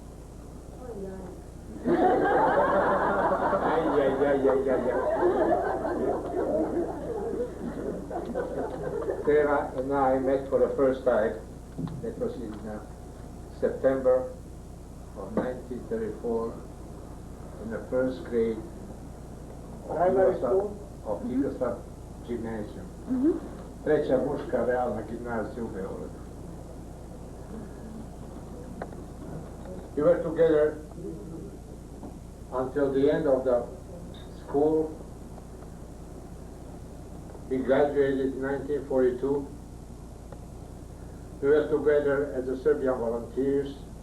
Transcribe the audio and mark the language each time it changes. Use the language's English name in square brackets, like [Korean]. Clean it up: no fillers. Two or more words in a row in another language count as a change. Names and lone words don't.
[English] Vera and I met for the first time. That was in September of 1934 in the first grade of Jugoslav Gymnasium. [Serbian] Treća muška realna gimnazija u Beogradu. [English] We were together until the end of the school. We graduated in 1942. We were together as the Serbian volunteers.